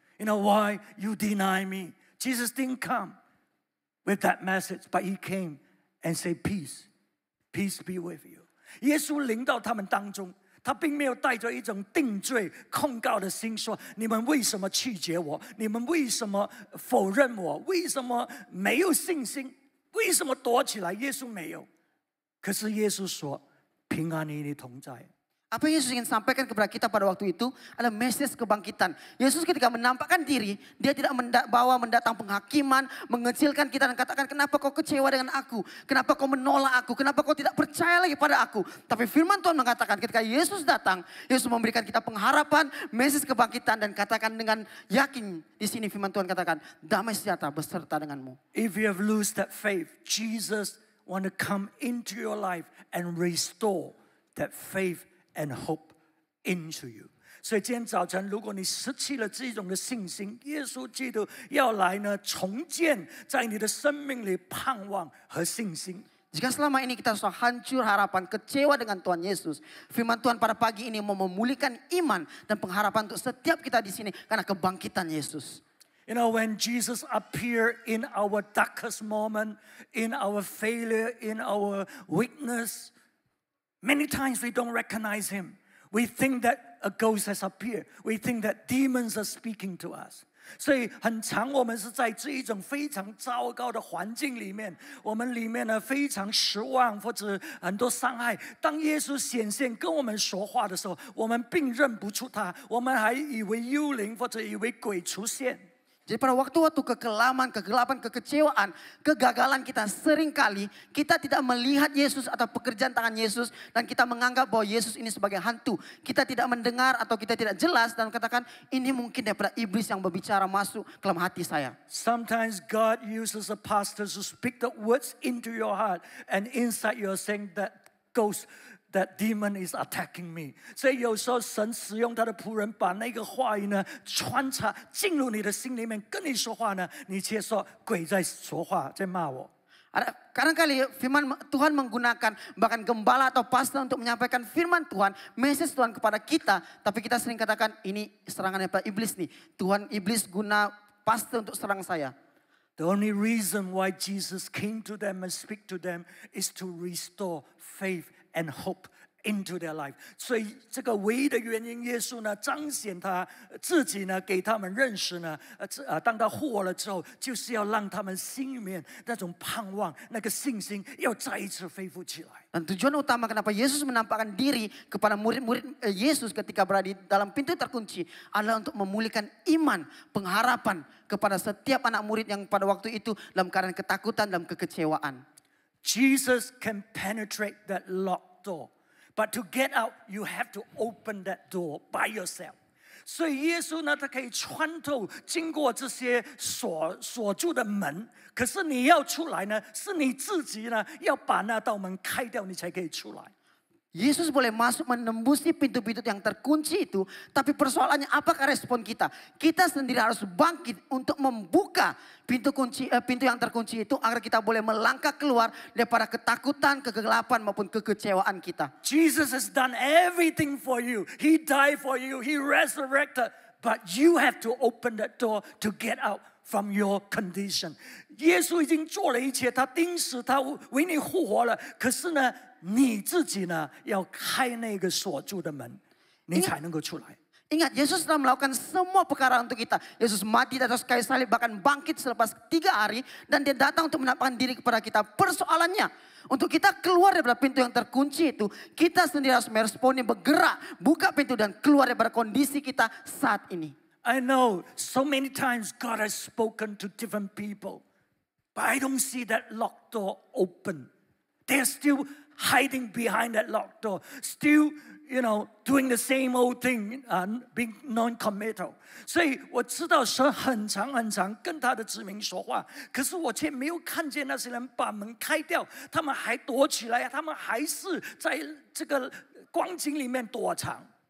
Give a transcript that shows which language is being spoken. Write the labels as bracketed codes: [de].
[en] You know, why you deny me?" Jesus didn't come with that message, but He came and say, "Peace, peace be with you." [zh] 耶稣临到他们当中，他并没有带着一种定罪、控告的心说：“你们为什么拒绝我？你们为什么否认我？为什么没有信心？为什么躲起来？”耶稣没有。可是耶稣说：“平安与你同在。” [ms] Apa yang Yesus ingin sampaikan kepada kita pada waktu itu adalah message kebangkitan. Yesus ketika menampakkan diri, dia tidak mendatang penghakiman, mengecilkan kita dan katakan, kenapa kau kecewa dengan aku? Kenapa kau menolak aku? Kenapa kau tidak percaya lagi pada aku? Tapi firman Tuhan mengatakan ketika Yesus datang, Yesus memberikan kita pengharapan, message kebangkitan dan katakan dengan yakin di sini firman Tuhan katakan, damai sejahtera beserta denganmu. [en] If you have lost that faith, Jesus want to come into your life and restore that faith and hope into you. [zh] 所以今天早晨，如果你失去了这种的信心，耶稣基督要来呢，重建在你的生命里盼望和信心。 [ms] Jika selama ini kita sudah hancur harapan, kecewa dengan Tuhan Yesus, firman Tuhan pada pagi ini mau memulihkan iman dan pengharapan untuk setiap kita di sini karena kebangkitan Yesus. [en] You know, when Jesus appeared in our darkest moment, in our failure, in our weakness, many times we don't recognize him. We think that a ghost has appeared. We think that demons are speaking to us. [zh] 所以很常我们是在这一种非常糟糕的环境里面，我们里面呢非常失望或者很多伤害。当耶稣显现跟我们说话的时候，我们并认不出他，我们还以为幽灵或者以为鬼出现。 [ms] Jadi pada waktu-waktu kekelaman, kegelapan, kekecewaan, kegagalan kita seringkali kita tidak melihat Yesus atau pekerjaan tangan Yesus dan kita menganggap bahwa Yesus ini sebagai hantu. Kita tidak mendengar atau kita tidak jelas dan katakan ini mungkin daripada iblis yang berbicara masuk ke dalam hati saya. [en] Sometimes God uses a pastor to speak the words into your heart and inside you're saying that ghost. That demon is attacking me. [zh] 所以有时候神使用他的仆人，把那个话语呢穿插进入你的心里面，跟你说话呢，你却说鬼在说话，在骂我。 [ms] Kadang-kali firman Tuhan menggunakan bahkan gembala atau pastor untuk menyampaikan firman Tuhan, message Tuhan kepada kita. Tapi kita sering katakan ini serangan daripada iblis nih. Tuhan iblis guna pastor untuk serang saya. [en] The only reason why Jesus came to them and speak to them is to restore faith and hope into their life. [zh] 所以这个唯一的原因，耶稣呢彰显他自己呢，给他们认识呢，当他复活了之后，就是要让他们心里面那种盼望、那个信心，要再一次恢复起来。 [ms] Dan tujuan utama kenapa Yesus menampakkan diri kepada murid-murid Yesus ketika berada di dalam pintu terkunci adalah untuk memulihkan iman, pengharapan kepada setiap anak murid yang pada waktu itu dalam keadaan ketakutan, dalam kekecewaan. [en] Jesus can penetrate that locked door, but to get out, you have to open that door by yourself. [zh] 所以耶稣呢，他可以穿透经过这些锁住的门，可是你要出来呢，是你自己呢要把那道门开掉，你才可以出来。 [ms] Yesus boleh masuk menembusi pintu-pintu yang terkunci itu, tapi persoalannya apakah respon kita? Kita sendiri harus bangkit untuk membuka pintu yang terkunci itu agar kita boleh melangkah keluar daripada ketakutan, kegelapan maupun kekecewaan kita. [en] Jesus has done everything for you. He died for you. He resurrected. But you have to open that door to get out from your condition. [zh] 耶稣已经做了一切，他钉死，他为你复活了。可是呢，你自己呢，要开那个锁住的门，你才能够出来。 [ms] Ingat, Yesus telah melakukan semua perkara untuk kita. Yesus mati di atas kayu salib, bahkan bangkit selepas 3 hari. Dan dia datang untuk menampakkan diri kepada kita. Persoalannya, untuk kita keluar daripada pintu yang terkunci itu, kita sendiri harus meresponi, bergerak, buka pintu dan keluar daripada kondisi kita saat ini. [en] I know so many times God has spoken to different people, but I don't see that locked door open. They're still hiding behind that locked door, still, doing the same old thing, being non-committal. [zh] 所以我知道神很长跟他的子民说话，可是我却没有看见那些人把门开掉，他们还躲起来，他们还是在这个光景里面躲藏。